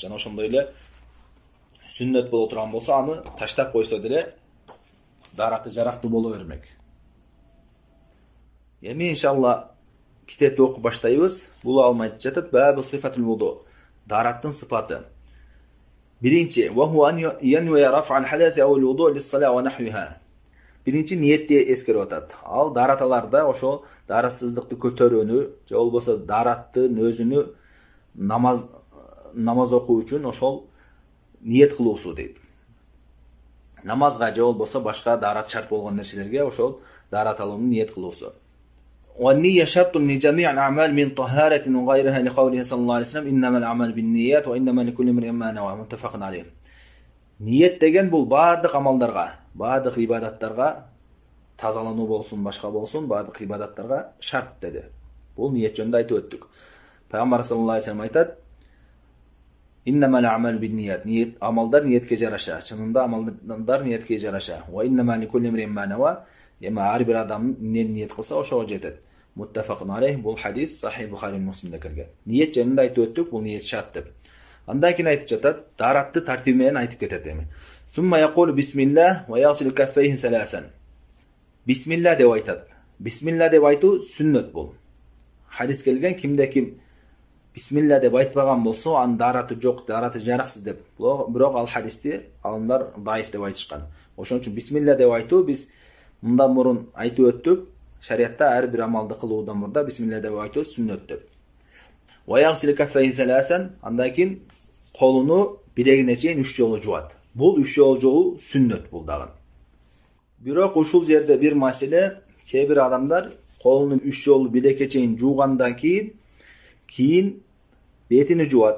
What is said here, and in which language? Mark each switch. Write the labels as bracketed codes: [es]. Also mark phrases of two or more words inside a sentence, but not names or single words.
[ky] Жана ошондой эле сүннөт боло турган болсо, аны таштап койсо деле дараты жарактуу боло бермек. Эми иншалла китепти окуп баштайбыз. Бул алым айтып жатат, [ar] باب صفة الوضوء. [ky] Дараттын сыпаты. Биринчи, [ar] وهو أن ينوي رفع الحدث أو الوضوء للصلاة ونحوها. [ky] Биринчи ниетти эскерип атат. Ал дараталарда ошо даратсыздыкты көтөрүүнү, же болбосо дараттын өзүнү намаз окуу үчүн ошол ниет кылуусу дейт. Намазга же болбосо башка дарат шарт болгон нерселерге ошол дарат алууну ниет кылуусу. [ar] والنية شرط لجميع الأعمال من طهارة وغيرها لقوله صلى الله عليه وسلم إنما الأعمال بالنيات وإنما لكل امرئ ما نوى متفق عليه. [ky] Ниет деген бул баардык амалдарга, баардык ибадаттарга, тазалануу болсун, башка болсун, баардык ибадаттарга шарт деди. Бул ниет жөнүндө айтып өттүк. Пайгамбар [ar] صلى الله عليه وسلم [ky] айтат: [ar] "إنما الأعمال بالنيات." [ky] Ниет амалдар ниетке жараша. Чынында амалдар ниетке жараша. [ar] وإنما لكل امرئ ما نوى. [ky] Эми ар бир адам эмне ниет кылса, ошого жетет. [ar] متفق عليه. [ky] Бул хадис Сахих Бухари Муслимде келген. Ниет жөнүндө айтып өттүк, бул ниет шарт деп. Андан кийин айтып жатат, даратты тартиби менен айтып кетет эми. [ar] ثم يقول بسم الله ويغسل كفيه ثلاثا. [ky] Бисмилла деп айтат. Бисмилла деп айтуу сүннөт бул. Хадис келген, кимде ким бисмилла деп айтпаган болсо, анын дараты жок, дараты жараксыз деп. Бирок ал хадисти алымдар даиф деп айтышкан. Ошон үчүн бисмилла деп айтуу биз мындан мурун айтып өттүк. Шариатта ар бир амалды кылуудан мурда бисмилла деп айтуу сүннөт деп. [ar] ويغسل كفيه ثلاثا. [ky] Андан кийин колуну билегине чейин 3 жолу жуат. Бул 3 жолу жууу сүннөт бул дагы. Бирок ушул жерде бир маселе, кээ бир адамдар колуну 3 жолу билекке чейин жуугандан кийин бетини жуат.